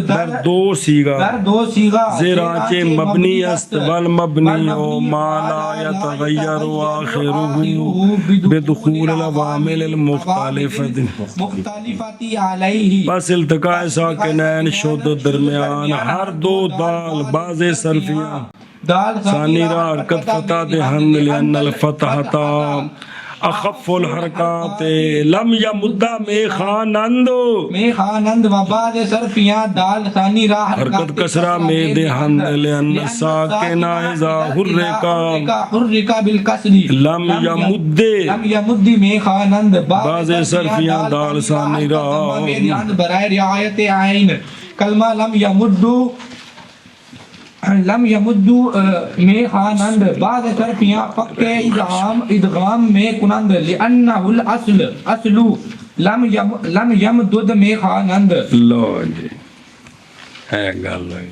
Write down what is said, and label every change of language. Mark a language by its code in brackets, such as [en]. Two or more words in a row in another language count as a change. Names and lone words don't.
[fa] در دو سیغہ در دو سیغہ زیراچے مبنی است [ar] والمبنی و مالا یتغیر آخرہ بدخول العوامل المختلفت علیہ. [fa] بس التقاء ساکنین شد درمیان ہر دو دال باز صرفیاں ثانی را حرکت فتح دہن [ar] لئن الفتحتا اخف الحرکات لم یمدہ [fa] میں خانند و بعد صرفیاں دال ثانی را حرکت کسرہ میں دہن [ar] لئن ساکنہ اذا حرکا بالکسری لم [fa] یمدی میں خانند بعض صرفیاں دال ثانی را برائے رعایت عین کلمہ [ar] لم یمدو [fa] میں خانند بعض صرفیاں پکے ادغام میں کنند [ar] لئنہ الاصل لم یمدد [fa] میں خانند. [pa] لو جی ہے گل.